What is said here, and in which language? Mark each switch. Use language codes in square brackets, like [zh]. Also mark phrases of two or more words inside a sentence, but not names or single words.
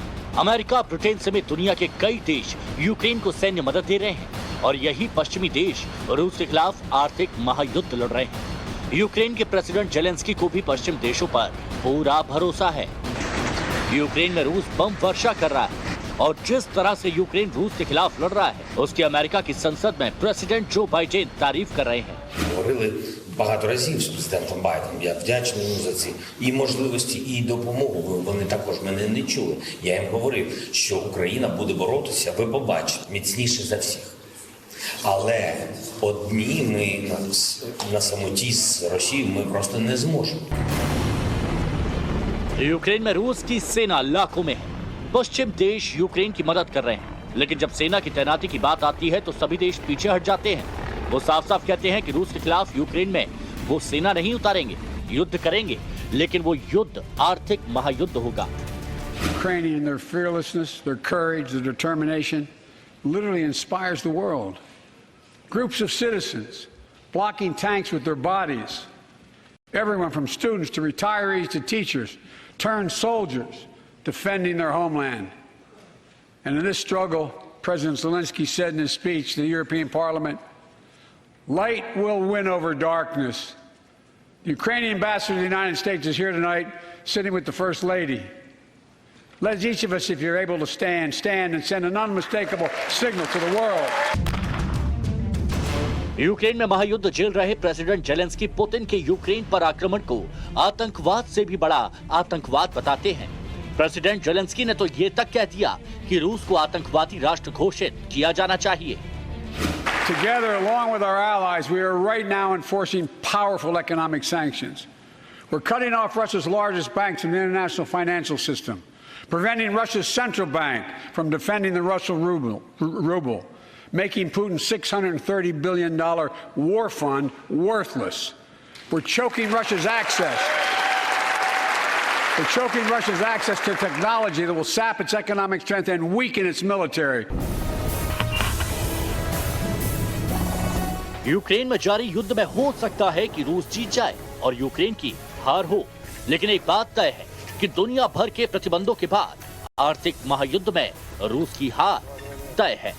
[hi] अमेरिका, ब्रिटेन समेत दुनिया के कई देश यूक्रेन को सैन्य मदद दे रहे हैं और यही पश्चिमी देश रूस के खिलाफ आर्थिक महायुद्ध लड़ रहे हैं। यूक्रेन के प्रेसिडेंट जेलेंस्की को भी पश्चिम देशों पर पूरा भरोसा है। यूक्रेन में रूस बम वर्षा कर रहा है और जिस तरह से यूक्रेन रूस के खिलाफ लड़ रहा है उसकी अमेरिका की संसद में प्रेसिडेंट जो बाइडेन तारीफ कर रहे हैं। [uk] Багато разів з президентом Байденом. Я вдячний йому за ці і можливості, і допомогу. Вони також мене не чули. Я їм говорив, що Україна буде боротися, ви побачите, міцніше за всіх. Але одні ми на самоті з Росією ми просто не зможемо. [hi] यूक्रेन में रूस की सेना लाखों में है। पश्चिम देश यूक्रेन की मदद कर रहे हैं, लेकिन जब सेना की तैनाती की बात आती है तो सभी देश पीछे हट जाते हैं। वो साफ साफ कहते हैं कि रूस के खिलाफ यूक्रेन में वो सेना नहीं उतारेंगे, युद्ध करेंगे, लेकिन वो युद्ध आर्थिक महायुद्ध होगा। [en] Ukrainian, their fearlessness, their courage, their determination literally inspires the world. Groups of citizens blocking tanks with their bodies. Everyone from students to retirees to teachers turned soldiers defending their homeland. And in this struggle, President Zelensky said in his speech to the European Parliament, light will win over darkness. The Ukrainian ambassador to the United States is here tonight, sitting with the First Lady. Let each of us, if you're able to stand and send an unmistakable signal to the world. [hi] यूक्रेन में महायुद्ध झेल रहे प्रेसिडेंट जेलेंस्की पुतिन के यूक्रेन पर आक्रमण को आतंकवाद से भी बड़ा आतंकवाद बताते हैं। प्रेसिडेंट जेलेंस्की ने तो ये तक कह दिया कि रूस को आतंकवादी राष्ट्र घोषित किया जाना चाहिए। [en] Together, along with our allies, we are right now enforcing powerful economic sanctions. We're cutting off Russia's largest banks in the international financial system, preventing Russia's central bank from defending the Russian ruble, making Putin's $630 billion war fund worthless. We're choking Russia's access. We're choking Russia's access to technology that will sap its economic strength and weaken its military. [hi] यूक्रेन में जारी युद्ध में हो सकता है कि रूस जीत जाए और यूक्रेन की हार हो, लेकिन एक बात तय है, कि दुनिया भर के प्रतिबंधों के बाद आर्थिक महायुद्ध में रूस की हार तय है।